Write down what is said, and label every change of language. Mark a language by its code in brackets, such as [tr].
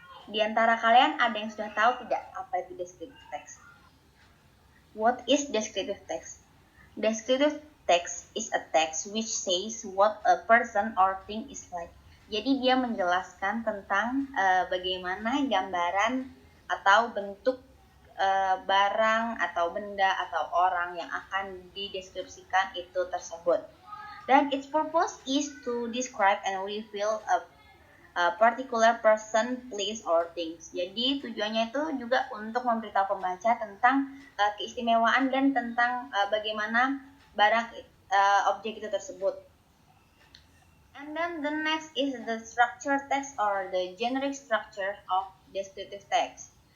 [id] Di antara kalian ada yang sudah tahu tidak apa itu descriptive text? [en] What is descriptive text? Descriptive text is a text which says what a person or thing is like. [id] Jadi dia menjelaskan tentang bagaimana gambaran atau bentuk barang atau benda atau orang yang akan dideskripsikan itu tersebut. [en] Dan its purpose is to describe and reveal a particular person, place, or things. [id] Jadi tujuannya itu juga untuk memberitahu pembaca tentang keistimewaan dan tentang bagaimana barang objek itu tersebut. [en] And then the next is the structure text or the generic structure of descriptive text.